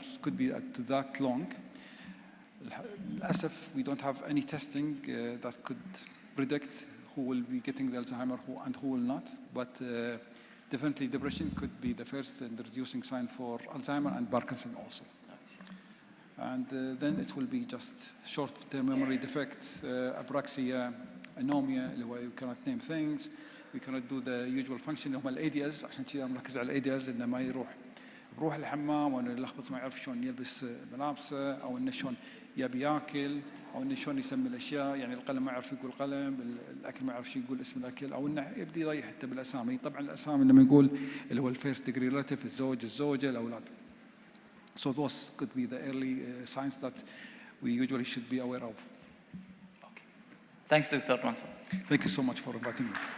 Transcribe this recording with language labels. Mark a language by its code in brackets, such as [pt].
[en] It could be to that long. As if we don't have any testing that could predict who will be getting the Alzheimer and who will not, but definitely depression could be the first introducing sign for Alzheimer and Parkinson also. And then it will be just short-term memory defect, apraxia, anomia, [ar] اللي هو [en] you cannot name things, we cannot do the usual function [ar] اللي هم [en] الADLs. [ar] عشان كذا مركز على الADLs إنه ما بروح الحمام، وإنه يلخبط ما يعرف شلون يلبس ملابسه، أو إنه شلون يبي ياكل، أو إنه شلون يسمي الأشياء، يعني القلم ما يعرف يقول قلم، الأكل ما يعرف يقول اسم الأكل، أو إنه يبدي يضيع حتى بالأسامي. طبعا الأسامي لما نقول اللي هو [en] الفيرست degree relative, [ar] الزوج، الزوجة، الأولاد. [en] So those could be the early signs that we usually should be aware of. Okay. Thanks, Dr. Mansur. Thank you so much for inviting me.